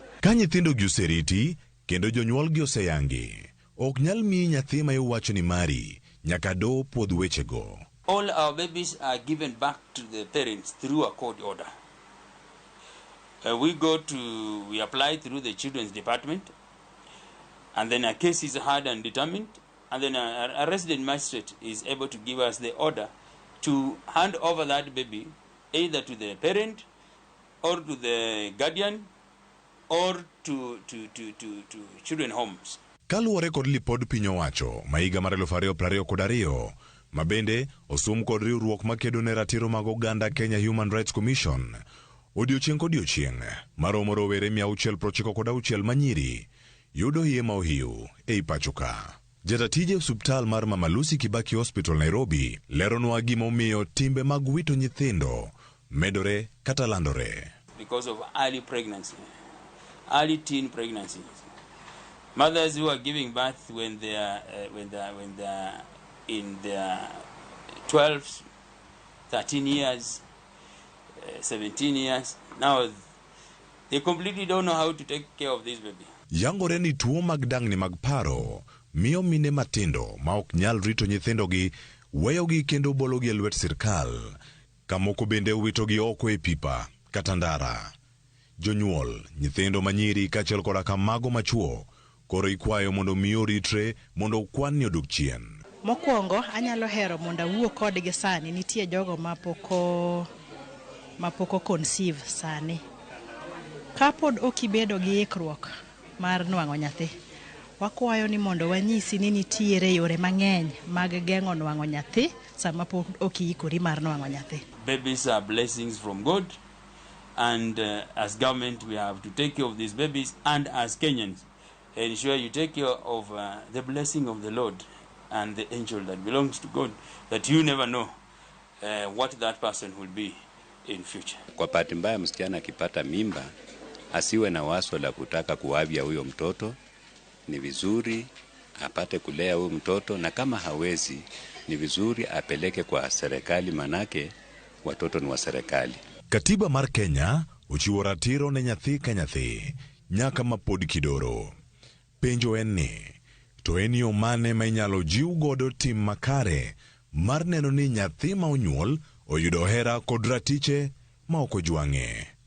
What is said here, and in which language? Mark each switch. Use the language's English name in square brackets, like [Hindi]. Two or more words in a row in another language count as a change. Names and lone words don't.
[Luo (Kenya and Tanzania)] Ka nyithindo gi oseriti kendo jonyuol gi oseyangi, ok nyal miyi nyathi ma iwacho ni mari nyaka do puodh wechego. [English] All our babies are given back to the parents through a court order. We apply through the children's department, and then a case is heard and determined, and then a resident magistrate is able to give us the order to hand over that baby either to the parent or to the guardian or to children homes. [Luo (Kenya and Tanzania)] Kaluwore kod lipod piny owacho ma higa mar 2022 ma bende osum kod riwruok makedo ne ratiro mag oganda Kenya Human Rights Commission, odiochieng' kodiochieng' maromo rowere 696 manyiri yudo iye ma ohiu ei pachoka. Jatatije osuptal mar Mama Lucy Kibaki Hospital Nairobi leronwa gima omiyo timbe mag wito nyithindo medore kata landore. [English] Because of early pregnancy, early teen pregnancies. Mothers who are giving birth when they are in their 12, 13 years, 17 years, now they completely don't know how to take care of this baby. [Luo (Kenya and Tanzania)] Yangore ni tuo mag dangni mag paro miyo mine matindo ma ok nyal rito nyithindogi weyogi kendo bologi e lwet sirkal, kamoko bende witogi oko e pipa kata ndara. Jonyuol nyithindo manyiri kaachiel koda kamago machuo koro ikwayo mondo miyo ritre mondo kwan ni odok chien. Mokwongo anyalo hero mondo awuo kodgi sani, nitie jogo mapoko conceive sani. Kapod okibedo gi ikruok mar nwang'o nyathi, wakwayo ni mondo wanyisi ni nitiere yore mang'eny mag geng'o nwang'o nyathi sama pod okiikori mar nwang'o nyathi. [English] Babies are blessings from God, and as government we have to take care of these babies, and as Kenyans ensure you take care of the blessing of the Lord and the angel that belongs to God, that you never know what that person will be in future. [Swahili] Kwa bahati mbaya msichana akipata mimba asiwe na wazo la kutaka kuavya huyo mtoto. Ni vizuri apate kulea huyo mtoto, na kama hawezi ni vizuri apeleke kwa serikali, manake watoto ni wa serikali. [Luo (Kenya and Tanzania)] Katiba mar Kenya uchiwo ratiro ne nyathi ka nyathi nyaka mapod kidoro. Penjo en ni, to en yo mane ma inyalo jiw godo tim makare mar neno ni nyathi ma onyuol oyudo hera kod ratiche ma ok ojwang'e.